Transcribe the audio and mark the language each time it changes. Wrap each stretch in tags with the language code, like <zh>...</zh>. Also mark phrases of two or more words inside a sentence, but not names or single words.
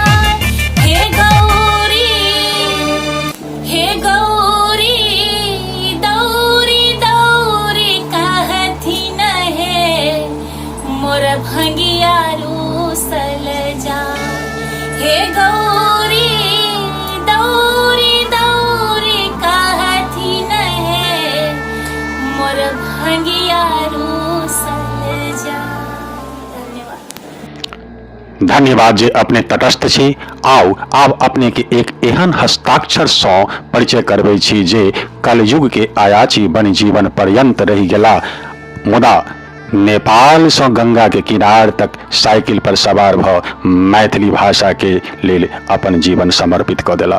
<mai>हे गौरी दौरी दौरी कहथिन है मोर भंगियारू सल जा हे गौरी दौरी दौरी कहथिन है मोर भंगियारू सल जा धन्यवाद धन्यवाद जे अपने तटस्थ छी। आउ आब अपने के एक एहन हस्ताक्षर सँ परिचय करबै छी जे कलयुग के आयाची बनि जीवन पर्यंत रहि गेला मुदा नेपाल सँ गंगा के किनार तक साइकिल पर सवार भ मैथिली भाषा के लेल अपन जीवन समर्पित कऽ देला।</mai>